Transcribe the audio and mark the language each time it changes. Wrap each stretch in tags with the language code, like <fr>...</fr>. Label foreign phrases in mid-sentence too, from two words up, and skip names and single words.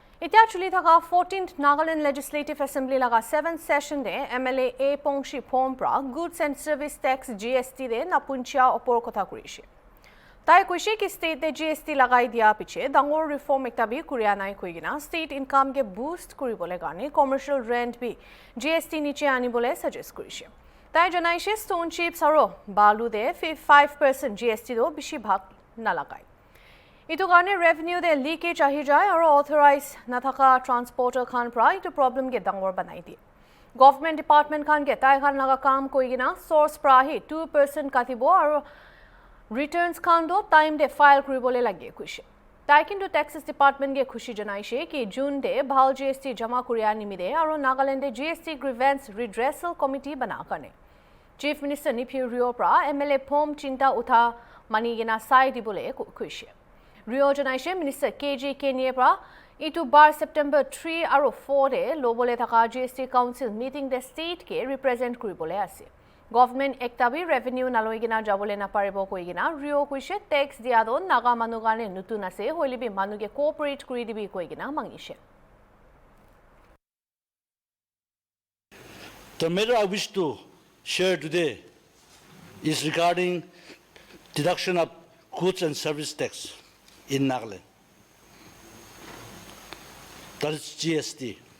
<nag>Itya chuli thaka 14th Nagaland Legislative Assembly laga</nag> <en>7th session</en> <nag>de MLA A Pongshi Phompra</nag> <en>Goods and Service Tax GST</en> <nag>de napunchia opor kotha kurishi. Tai kuishi ki state de GST lagai dia piche dangor reform ekta bi kuriya nai koigina state income ke boost kuribole gane</nag> <en>commercial rent</en> <nag>bi GST niche anibole suggest kurishi. Tai janaishe stone chips aro balu de 5% GST do bishi bhag nalagai. Itu karne revenue de leakage ahi jai aur authorized nathaka transporter khan pra itu problem ge dangor banai di.</nag> <en>Government department</en> <nag>khan ge tai khan laga kaam koigina source pra hi 2% katibo aur returns khan do time de file kuribole lage kushi. Tai kintu taxes department ge khushi janaishe ki June de bhal GST jama kuriya nimide aur Nagaland de</nag> <en>GST grievance redressal committee</en> <nag>bana karne. Chief Minister Nipi Rio pra MLA Phom chinta utha mani gina sai dibole kushi. Rio Janaishe Minister KG Kenyepra itu bar September 3 aro 4 de lobole thaka GST Council meeting the state ke represent kuribole ase. Government ektabi revenue naloigina jabole na paribo koigina Rio kuishe tax diado naga manugane nutun ase hoilibi manuge cooperate kuri dibi koigina mangishe.</nag> <en>The matter I wish to share today is regarding deduction of goods and service tax in Nagaland. That is GST.</en>